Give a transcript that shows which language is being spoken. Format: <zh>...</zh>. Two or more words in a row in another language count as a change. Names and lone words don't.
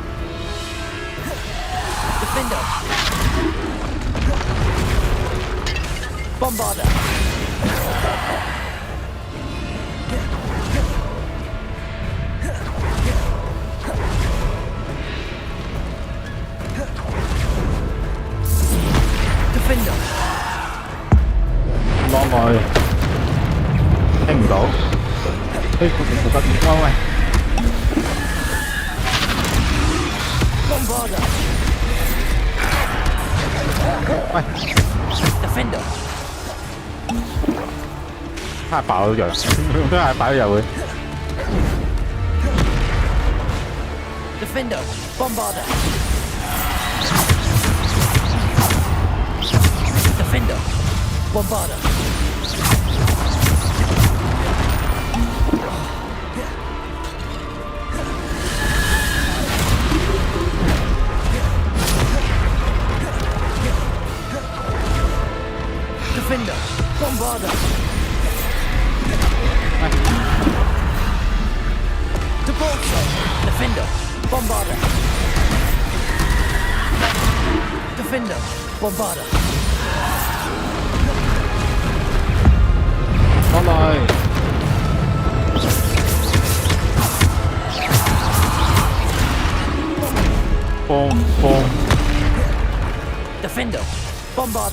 <en>Defender. Bombarder. Defender.</en> <yue>落來，聽唔到，聽喂，</yue> <en>Defender，</en> <yue>太爆咗藥，都係擺咗入去。</yue> <en>Defender, Bombarder. Defender, Bombarder. Defender, Bombarder. Defender, Bombarder. Defender, Bombarder.</en> <yue>攞嚟。boom。</yue> <en>Defender, Bombarder.</en>